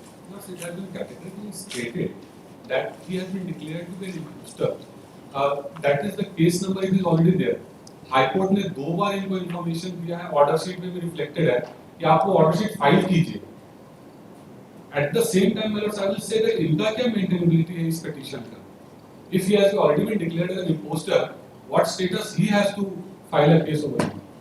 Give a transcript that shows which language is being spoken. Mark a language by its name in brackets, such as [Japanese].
[English] No, it has been categorically stated that he has been declared to be an imposter. That is the case number, it is already there. [Hindi] High Court ने 2 बार इनको information दिया है, order sheet में भी reflected है कि आपको order sheet file कीजिए। [English] At the same time, my lords, I will say that [Hindi] इनका क्या मेंटेनेबिलिटी है इस पिटीशन का? [English] If he has already been declared as an imposter, what status he has to file a case over him?